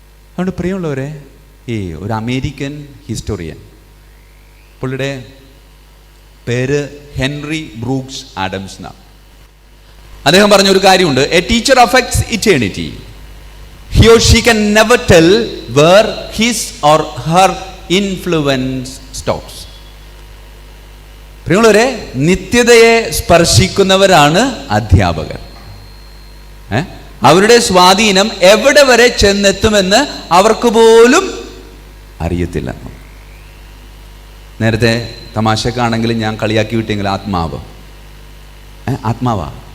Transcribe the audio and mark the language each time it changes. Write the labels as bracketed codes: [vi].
[ml] അതുകൊണ്ട് പ്രിയമുള്ളവരെ, ഈ ഒരു അമേരിക്കൻ ഹിസ്റ്റോറിയൻ, പുള്ളിയുടെ പേര് ഹെൻറി ബ്രൂക്സ് ആഡംസ് എന്നാണ്. അദ്ദേഹം പറഞ്ഞൊരു കാര്യമുണ്ട്, [en] A teacher affects eternity. He or she can never tell where his or her influence stops. [ml] പ്രിയമുള്ളവരെ, നിത്യതയെ സ്പർശിക്കുന്നവരാണ് അധ്യാപകർ. അവരുടെ സ്വാധീനം എവിടെ വരെ ചെന്നെത്തുമെന്ന് അവർക്ക് പോലും അറിയത്തില്ല. നേരത്തെ തമാശക്കാണെങ്കിലും ഞാൻ കളിയാക്കി വിട്ടെങ്കിൽ ആത്മാവ് ആത്മാവാ.